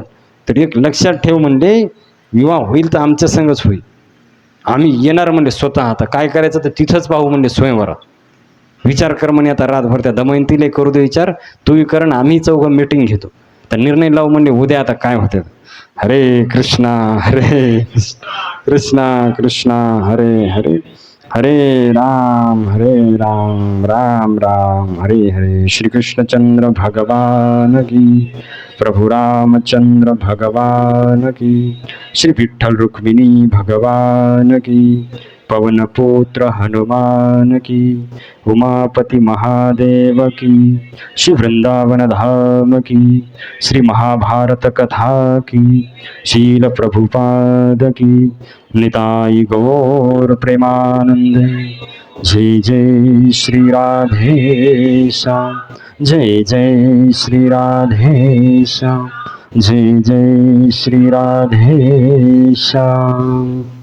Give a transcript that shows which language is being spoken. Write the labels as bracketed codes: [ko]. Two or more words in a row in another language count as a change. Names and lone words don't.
[mr] तर एक लक्षात ठेव म्हणले, विवाह होईल तर आमच्या संगच होईल, आम्ही येणार म्हणले स्वतः. आता काय करायचं तर तिथंच पाहू म्हणले स्वयंवरात. विचार कर म्हणे आता रातभर, त्या दमयंतीला करू दे विचार, तूही कर आणि आम्ही चौघं मीटिंग घेतो, तर निर्णय लावू म्हणले उद्या आता काय होतं. [sa] हरे कृष्णा हरे कृष्णा कृष्णा हरे हरे, हरे राम राम राम हरे हरे. [hi] श्रीकृष्णचंद्र भगवान की, प्रभु रामचंद्र भगवान की, श्री विठ्ठल रुक्मिणी भगवान की, पवन पुत्र हनुमान की, उमापति महादेव की, श्री वृंदावन धाम की, श्री महाभारत कथा की, शील प्रभुपाद की, निताई गौर प्रेमानंद. जय जय श्री राधेश्याम, जय जय श्री राधेश्याम, जय जय श्री राधेश्याम.